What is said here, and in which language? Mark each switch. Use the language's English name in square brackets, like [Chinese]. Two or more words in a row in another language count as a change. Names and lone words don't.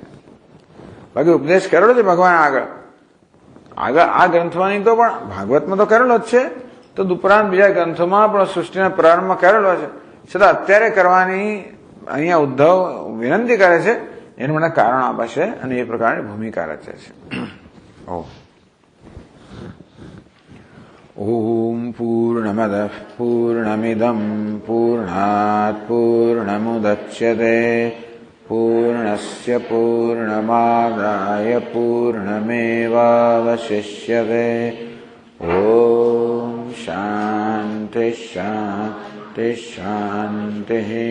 [Gujarati] બાકી ઉપદેશ કરેલો છે ભગવાન આગળ આ ગ્રંથોની તો પણ ભાગવતમાં તો કરેલો જ છે, તો ઉપરાંત બીજા ગ્રંથોમાં પણ સૃષ્ટિના પ્રારંભમાં કરેલો છે, છતાં અત્યારે કરવાની અહીંયા ઉદ્ધવ વિનંતી કરે છે. એનું મને કારણ આપે છે અને એ પ્રકારની ભૂમિકા રચે છે. [Sanskrit] ઓમ पूर्णमदः पूर्णमिदं पूर्णात् पूर्णमुदच्यते पूर्णस्य पूर्णमादाय पूर्णमेवावशिष्यते। ॐ शान्ति शान्ति शान्तिः।